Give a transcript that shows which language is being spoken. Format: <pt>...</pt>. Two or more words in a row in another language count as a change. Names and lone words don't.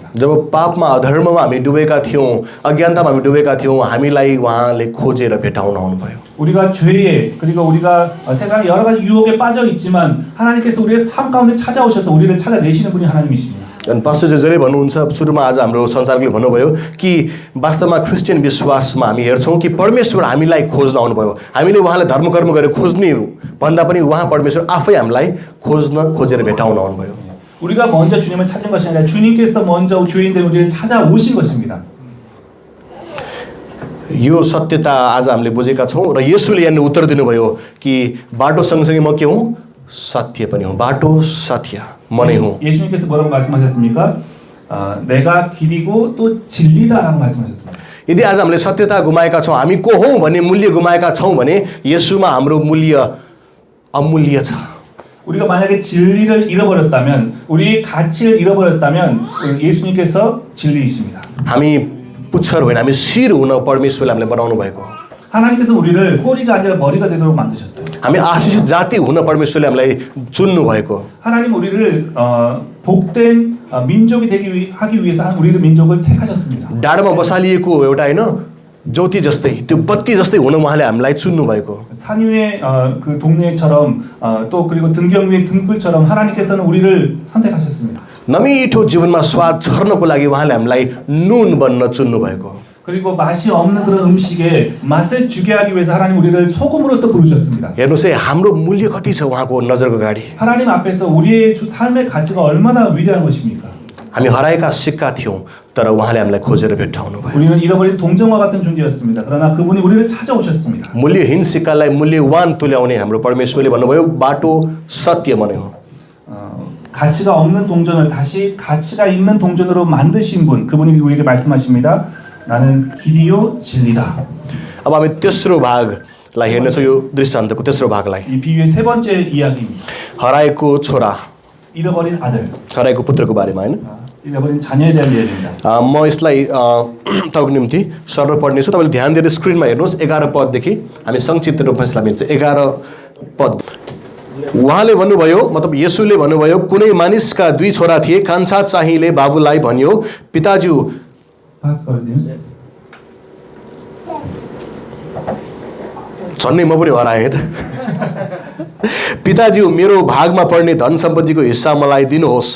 <ne>जब पापमा अधर्ममा हामी डुबेका थियौँ, अज्ञानतामा हामी डुबेका थियौँ, हामीलाई उहाँले खोजेर भेटाउन आउनुभयो।</ne> <ko>우리가 죄에 그리고 우리가 세상의 여러 가지 유혹에 빠져 있지만 하나님께서 우리의 삶 가운데 찾아오셔서 우리를 찾아내시는 분이 하나님이십니다.</ko> <ne>अनि पास्टर जसले भन्नुहुन्छ सुरुमा आज हाम्रो संसारले भन्नुभयो कि वास्तवमा क्रिस्चियन विश्वासमा हामी हेर्छौँ कि परमेश्वर हामीलाई खोज्न आउनुभयो। हामीले उहाँलाई धर्मकर्म गरेर खोज्ने भन्दा पनि उहाँ परमेश्वर आफै हामीलाई खोजेर भेटाउन आउनुभयो।</ne> <ko>우리가 먼저 주님을 찾은 것이 아니라 주님께서 먼저 죄인된 우리를 찾아오신 것입니다.</ko> <ne>यो सत्यता आज हामीले बुझेका छौँ र येशूले यहाँ उत्तर दिनुभयो कि बाटो सँगसँगै म के हुँ? सत्य पनि हुँ। बाटो सत्य म नै हुँ।</ne> <ko>예수님께서 뭐라고 말씀하셨습니까? 내가 길이고 또 진리다라고 말씀하셨습니다.</ko> <ne>यदि आज हामीले सत्यता गुमाएका छौँ, हामी को हौँ भन्ने मूल्य गुमाएका छौँ भने येशूमा हाम्रो मूल्य अमूल्य छ।</ne> <ko>우리가 만약에 진리를 잃어버렸다면, 우리의 가치를 잃어버렸다면 예수님께서 진리이십니다.</ko> <ne>हामी पुच्छर होइन, हामी शिर हुन परमेश्वरले हामीलाई बनाउनु भएको।</ne> <ko>하나님께서 우리를 꼬리가 아니라 머리가 되도록 만드셨어요.</ko> <ne>हामी आशिषित जाति हुन परमेश्वरले हामीलाई चुन्नु भएको।</ne> <ko>하나님 우리를 복된 민족이 하기 위해서 우리를 민족을 택하셨습니다.</ko> <ne>डाँडामा बसालिएको एउटा होइन ज्योति जस्तै त्यो बत्ती जस्तै हुन उहाँले हामीलाई चुन्नु भएको।</ne> <ko>산 위의 그 동네처럼 또 그리고 등경 위의 등불처럼 하나님께서는 우리를 선택하셨습니다.</ko> <ne>नमिठो जीवनमा स्वाद छर्नको लागि उहाँले हामीलाई नुन बन्न चुन्नु भएको।</ne> <ko>그리고 맛이 없는 그런 음식에 맛을 주게 하기 위해서 하나님 우리를 소금으로서 부르셨습니다.</ko> <ne>हेर्नुहोस् है हाम्रो मूल्य कति छ उहाँको नजरको गाडी।</ne> <ko>하나님 앞에서 우리의 삶의 가치가 얼마나 위대한 것입니까?</ko> <ne>हामी हराएका सिक्का थियौँ तर उहाँले हामीलाई खोजेर भेट्टाउनु भयो।</ne> <ko>우리는 잃어버린 동정과 같은 존재였습니다. 그러나 그분이 우리를 찾아오셨습니다.</ko> <ne>मूल्यहीन सिक्कालाई मूल्यवान तुल्याउने हाम्रो परमेश्वरले भन्नुभयो बाटो सत्य भन्यो।</ne> <ko>가치가 없는 동전을 다시 가치가 있는 동전으로 만드신 분, 그분이 우리에게 말씀하십니다. 나는 길이요 진리다.</ko> <ne>अब हामी तेस्रो भागलाई हेर्नेछौँ यो दृष्टान्तको तेस्रो भागलाई।</ne> <ko>이 비유의 세 번째 이야기입니다.</ko> <ne>हराएको छोरा</ne> <ko>잃어버린 아들,</ko> <ne>हराएको पुत्रको बारेमा होइन।</ne> <ko>잃어버린 자녀에 대한 이야기입니다.</ko> <ne>म यसलाई तपाईँको निम्ति सरल पढ्नेछु। तपाईँले ध्यान दिएर स्क्रिनमा हेर्नुहोस् 11 पददेखि हामी संक्षिप्त रूपमा यसलाई हेर्छौँ। 11 पद उहाँले भन्नुभयो मतलब येशूले भन्नुभयो कुनै मानिसका 2 छोरा थिए। कान्छा चाहिँले बाबुलाई भन्यो पिताज्यू झन्नै म पनि हराएँ त पिताज्यू मेरो भागमा पर्ने धन सम्पत्तिको हिस्सा मलाई दिनुहोस्।</ne>